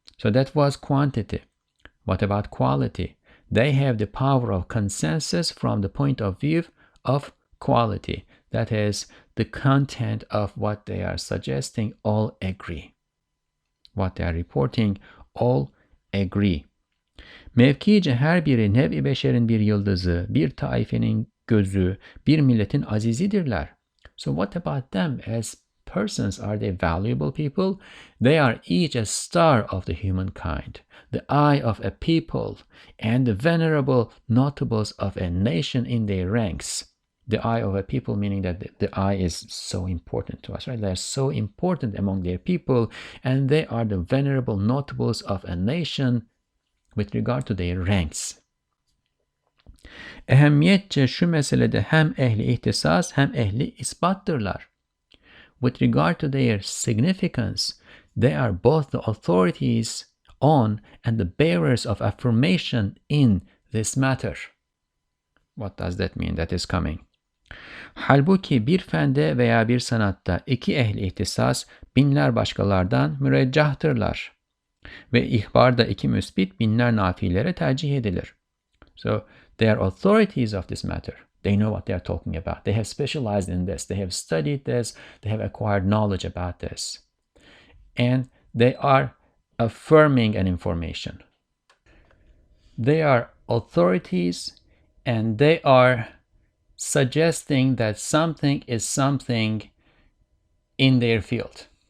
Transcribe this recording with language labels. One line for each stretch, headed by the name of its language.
English: So that was quantity. What about quality? They have the power of consensus from the point of view of quality. That is, the content of what they are suggesting, all agree. What they are reporting, all agree.
Turkish: Mevkice her biri nev-i beşerin bir yıldızı, bir taifenin gözü, bir milletin azizidirler.
English: So what about them as persons? Are they valuable people? They are each a star of the humankind, the eye of a people, and the venerable notables of a nation in their ranks. The eye of a people, meaning that the eye is so important to us, right? They're so important among their people, and they are the venerable notables of a nation with regard to their ranks.
Turkish: Ehemmiyetçe şu meselede hem ehli ihtisas hem ehli isbattırlar.
English: With regard to their significance, they are both the authorities on and the bearers of affirmation in this matter. What does that mean? That is coming.
Turkish: Halbuki bir fende veya bir sanatta iki ehli ihtisas binler başkalardan müreccahtırlar. Ve ihbarda iki müsbit binler nafilere tercih edilir.
English: So they are authorities of this matter. They know what they are talking about. They have specialized in this. They have studied this. They have acquired knowledge about this. And they are affirming an information. They are authorities, and they are suggesting that something is something in their field.